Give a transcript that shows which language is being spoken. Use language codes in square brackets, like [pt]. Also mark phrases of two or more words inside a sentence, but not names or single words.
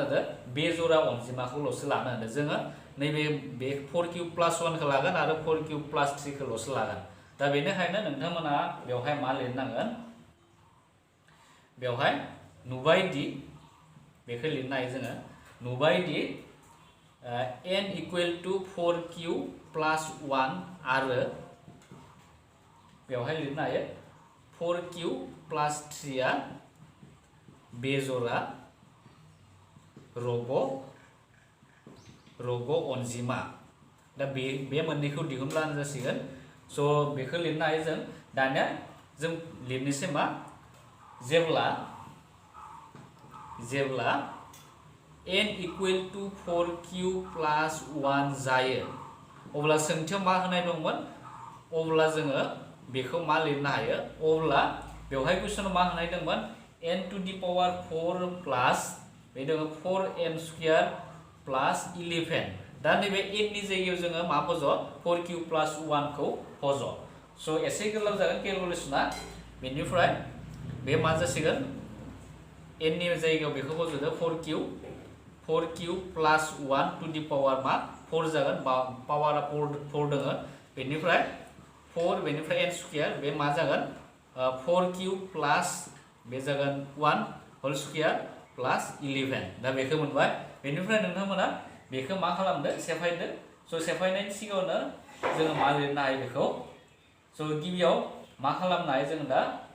[brx] होदो बे जरा अनजिमाखौल'सो लानो होदो जोङो नैबे बे 4q प्लस 1 खौ लागोन आरो 4q प्लस 3 खौल'सो लागोन दा बेनिखायनो नोंथांमोना बेवहाय मा लिरनांगोन बेवहाय नुबायदि बेखौ लिरनो हायो जोङो नुबायदि n [en] equal to [brx] 4q प्लस 1 आरो बेवहाय लिरनो हायो 4q प्लस 3 आ बेजरा रग' अनजिमा दा बे मोननैखौ दिहुनब्लानो जासिगोन स' बेखौ लिरनो हायो जों दानिया जों लिरनोसै मा जेब्ला n [en] equal to [brx] 4q प्लस 1 जायो अब्ला सोंथियाव मा होनाय दंमोन अब्ला जोङो बेखौ मा लिरनो हायो अब्ला बेवहाय कुइसनाव मा होनाय दंमोन n [en] to the power [brx] 4 प्लस बे दङ 4n [en] square plus [brx] 11 दा नैबे n नि जायगायाव जोङो मा फज' 4q प्लस 1 खौ फज' स' एसे गोलाव जागोन केलकुलेसना बेनिफ्राय बे मा जासिगोन n नि जायगायाव बेखौ फज'दो 4q प्लस 1 [en] to the power [brx] मा 4 जागोन पावारा 4 दङ बेनिफ्राय 4 बेनिफ्राय n स्क्वायर बे मा जागोन 4q प्लस बे जागोन 1 [en] whole square plus [brx] 11 दा बेखौ मोनबाय बेनिफ्राय नोंथांमोना बेखौ मा खालामदो सेफायदो स' सेफायनायनि सिगाङावनो जोङो मा लिरनो हायो बेखौ स' गिबियाव मा खालामनो हायो जों दा